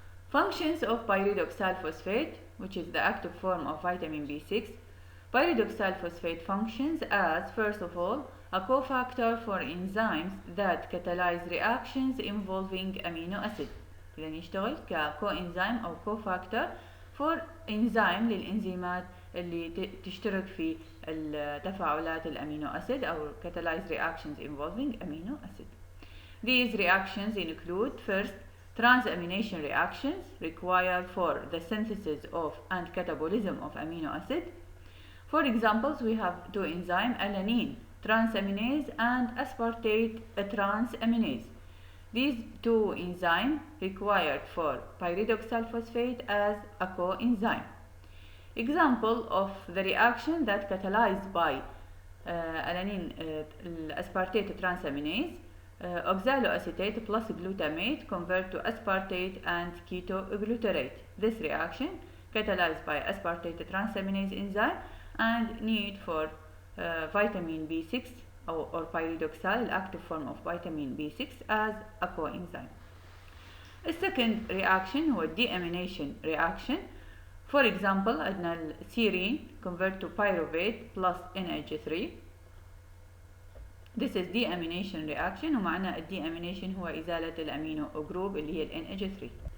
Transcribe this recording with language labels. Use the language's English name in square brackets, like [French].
[English] Functions of pyridoxal phosphate, which is the active form of vitamin B6. Pyridoxal phosphate functions as, first of all, a cofactor for enzymes that catalyze reactions involving amino acid. [Arabic] إذا يشتغل كcoenzyme أو [English] cofactor for enzyme [Arabic] للإنزيمات اللي تشترك في تفاعلات الأمينو أسيد أو [English] catalyze reactions involving amino acid. These reactions include: first, transamination reactions required for the synthesis of and catabolism of amino acid. For examples, we have two enzymes, alanine transaminase and aspartate transaminase. These two enzymes required for pyridoxal phosphate as a coenzyme. Example of the reaction that catalyzed by alanine aspartate transaminase: oxaloacetate plus glutamate convert to aspartate and keto gluterate. This reaction catalyzed by aspartate transaminase enzyme and need for vitamin B6 or pyridoxal, the active form of vitamin B6, as a coenzyme. The second reaction هو deamination reaction. For example, عندنا serine convert to pyruvate plus NH3. This is deamination reaction، [Arabic] ومعنى deamination هو إزالة الأمينو جروب اللي هي NH3.